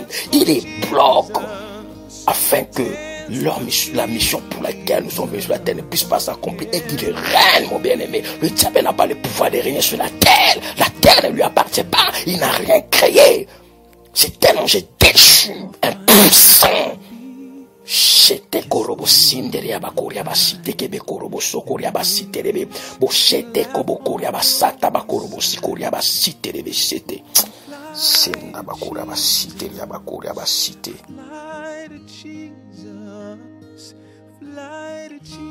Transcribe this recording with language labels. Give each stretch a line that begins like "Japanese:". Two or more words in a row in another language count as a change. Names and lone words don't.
French: Il les bloque afin que la mission pour laquelle nous sommes venus sur la terre ne puisse pas s'accomplir et qu'il règne, mon bien-aimé. Le diable n'a pas le pouvoir de régner sur la terre. La terre ne lui appartient pas. Il n'a rien créé. C'est un ange déchu, impuissant. Shete korobo sindere abakoria basite kebe korobo sokoria basite rebe bo shete kobo koria basata bakorobo sikoria basite rebe shete senda bakoria basite ya bakoria basite.
English: Fly to Jesus, fly to